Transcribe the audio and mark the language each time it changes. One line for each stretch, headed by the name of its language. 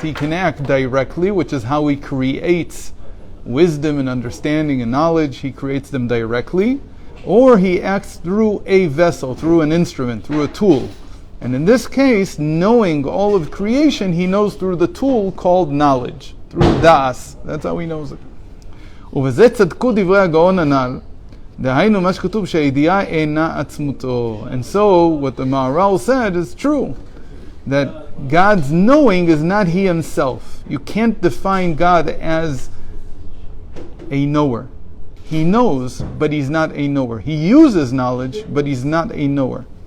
English: He can act directly, which is how he creates wisdom and understanding and knowledge. He creates them directly. Or he acts through a vessel, through an instrument, through a tool. And in this case, knowing all of creation, he knows through the tool called knowledge, through das. That's how he knows it.
Hebrew: ובזה צדקו דברי הגאון הנ"ל, דהיינו מה שכתוב שהידיעה אינה עצמותו.
English: And so, what the Maharal said is true, that God's knowing is not he himself. You can't define God as a knower. He knows, but he's not a knower. He uses knowledge, but he's not a knower.